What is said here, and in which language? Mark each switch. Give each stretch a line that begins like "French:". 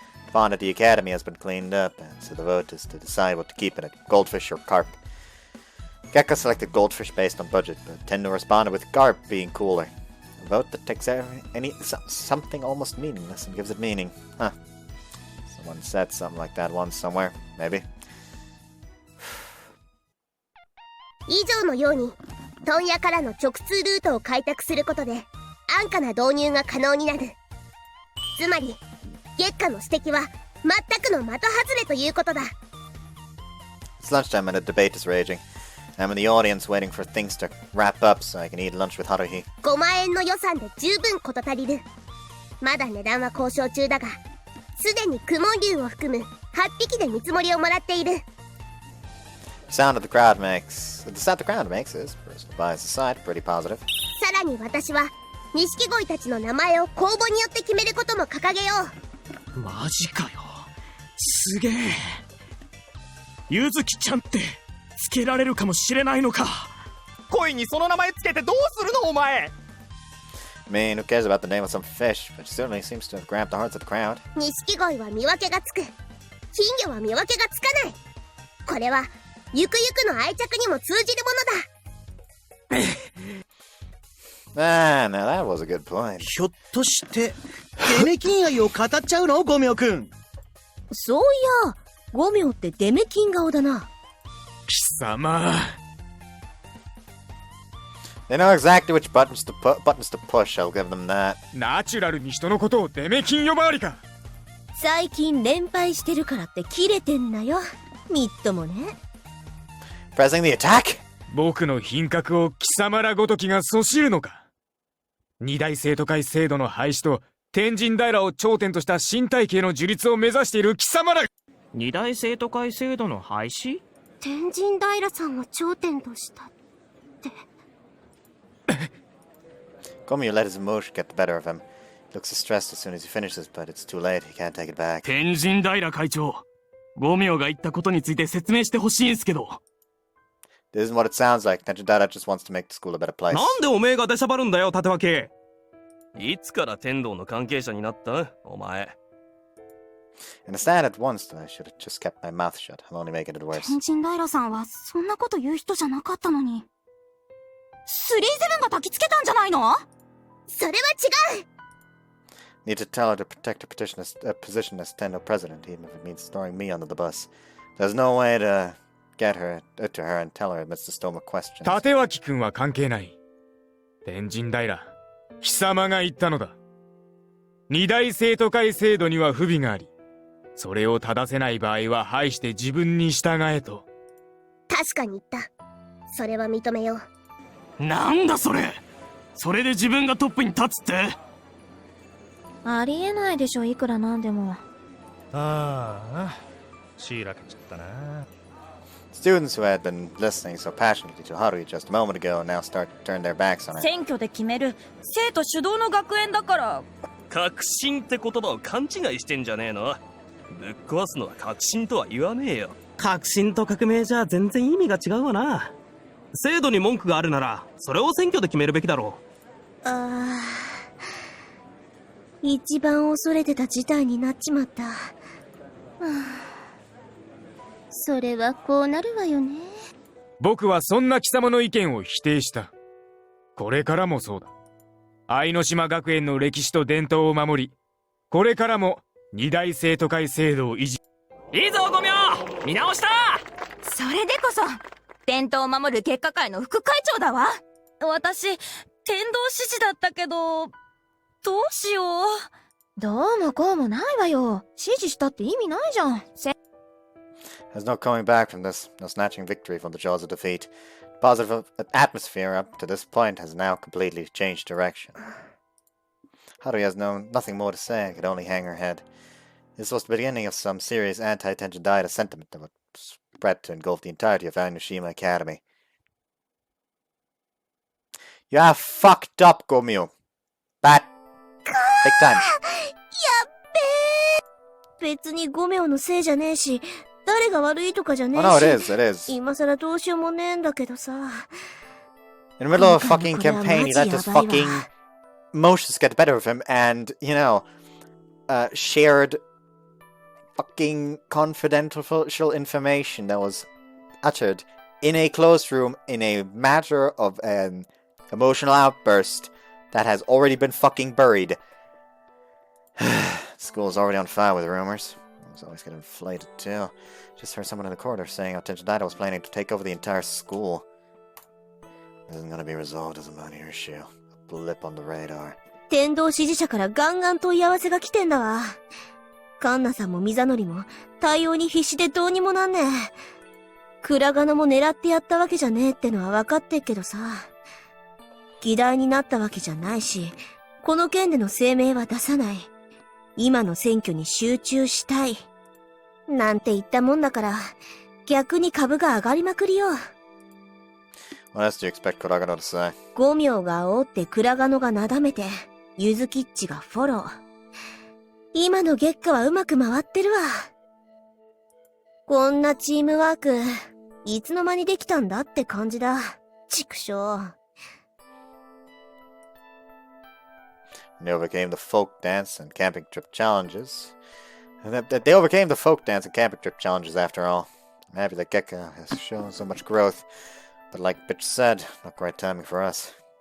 English: The pond at the academy has been cleaned up, and so the vote is to decide what to keep in it, goldfish or carp. Gekka selected goldfish based on budget, but Tendo responded with carp being cooler. A vote that takes something almost meaningless and gives it meaning. Huh. Someone said something like that once somewhere. Maybe.
Japanese: 以上のように問屋からの直通ルートを開拓することで安価な導入が可能になる。つまり月下の指摘は全くの的外れということだ。
English: It's lunchtime and a debate is raging. I'm in the audience waiting for things to wrap up so I can eat lunch with Haruhi.
Japanese: 5万円の予算で十分事足りる。まだ値段は交渉中だが、すでにクモン竜を含む8匹で見積もりをもらっている。
English: The sound the crowd makes is, personal bias aside, pretty positive.
Japanese: さらに私は錦鯉たちの名前を公募によって決めることも掲げよう。マジかよ。すげえ。ゆずきちゃんってつけられるかもしれないのか。恋にその名前つけてどうするのお前。
English: I mean, who cares about the name of some fish, but she certainly seems to have grabbed the hearts of the crowd.
Japanese: 錦鯉は見分けがつく。金魚は見分けがつかない。これはゆくゆくの愛着にも通じるものだ。
English: Ah, now that was a good point.
Japanese: ひょっとしてデメキン愛を語っちゃうのゴミョくん。そういや、ゴミョってデメキン顔だな。貴様。
English: They know exactly which buttons to push, I'll give them that.
Japanese: ナチュラルに人のことをデメキン呼ばわりか。最近連敗してるからってキレてんなよ。みっともね。
English: Pressing the attack?
Japanese: 僕の品格を貴様らごときがそしるのか。二大生徒会制度の廃止と天神平を頂点とした新体系の樹立を目指している貴様ら。二大生徒会制度の廃止？天神平さんを頂点としたって。
English: Komiya let his emotion get the better of him. Looks stressed as soon as he finishes, but it's too late. He can't take it back.
Japanese: 天神平会長、ゴミョが言ったことについて説明してほしいんすけど。
English: This isn't what it sounds like. Tenjidara just wants to make the school a better place.
Japanese: なんでおめえが出しゃばるんだよ、立脇。いつから天道の関係者になったお前。
English: Understand at once that I should have just kept my mouth shut. I'm only making it worse.
Japanese: 天神平さんはそんなこと言う人じゃなかったのに。37が焚きつけたんじゃないの？それは違う。
English: Need to tell her to protect her position as Tendo president, even if it means throwing me under the bus. There's no way to get her to her and tell her amidst the storm of questions.
Japanese: 立脇君は関係ない。天神平、貴様が言ったのだ。二大生徒会制度には不備があり、それを正せない場合は排して自分に従えと。確かに言った。それは認めよう。なんだそれ。それで自分がトップに立つって。ありえないでしょ、いくらなんでも。ああ、しらけちゃったな。
English: Students who had been listening so passionately to Haruhi just a moment ago now start to turn their backs on her.
Japanese: 選挙で決める生徒主導の学園だから。革新って言葉を勘違いしてんじゃねえの。ぶっ壊すのは革新とは言わねえよ。革新と革命じゃ全然意味が違うわな。制度に文句があるなら、それを選挙で決めるべきだろう。ああ、一番恐れてた事態になっちまった。それはこうなるわよね。僕はそんな貴様の意見を否定した。これからもそうだ。愛の島学園の歴史と伝統を守り、これからも二大生徒会制度を維持。いいぞゴミョ、見直した。それでこそ伝統を守る結果会の副会長だわ。私天道支持だったけど、どうしよう。どうもこうもないわよ。指示したって意味ないじゃん。
English: There's no coming back from this, no snatching victory from the jaws of defeat. The positive atmosphere up to this point has now completely changed direction. Haruhi has nothing more to say and could only hang her head. This was the beginning of some serious anti-Tenjidai sentiment that would spread to engulf the entirety of Anushima Academy. You have fucked up, Gomyo. Bad. Big time.
Japanese: やっべー。別にゴメオのせいじゃねえし、誰が悪いとかじゃねえし。
English: Oh no, it is, it is.
Japanese: 今さらどうしようもねえんだけどさ。
English: In the middle of a fucking campaign, he let his fucking emotions get the better of him and, you know, shared fucking confidential information that was uttered in a closed room in a matter of an emotional outburst that has already been fucking buried. School's already on fire with rumors. It was always getting inflated too. Just heard someone in the corridor saying how Tenjidai was planning to take over the entire school. This isn't gonna be resolved as a minor issue. A blip on the radar.
Japanese: 天道支持者からガンガン問い合わせが来てんだわ。カンナさんもミザノリも対応に必死でどうにもなんねえ。クラガノも狙ってやったわけじゃねえってのは分かってっけどさ。議題になったわけじゃないし、この件での声明は出さない。今の選挙に集中したい。なんて言ったもんだから、逆に株が上がりまくりよ。
English: What else do you expect Kuragano to say?
Japanese: ゴミョが煽ってクラガノがなだめて、ユズキッチがフォロー。今の月下はうまく回ってるわ。こんなチームワーク、いつの間にできたんだって感じだ。畜生。
English: They overcame the folk dance and camping trip challenges. They overcame the folk dance and camping trip challenges after all. I'm happy that Gekka has shown so much growth. But like Bitch said, not great timing for us.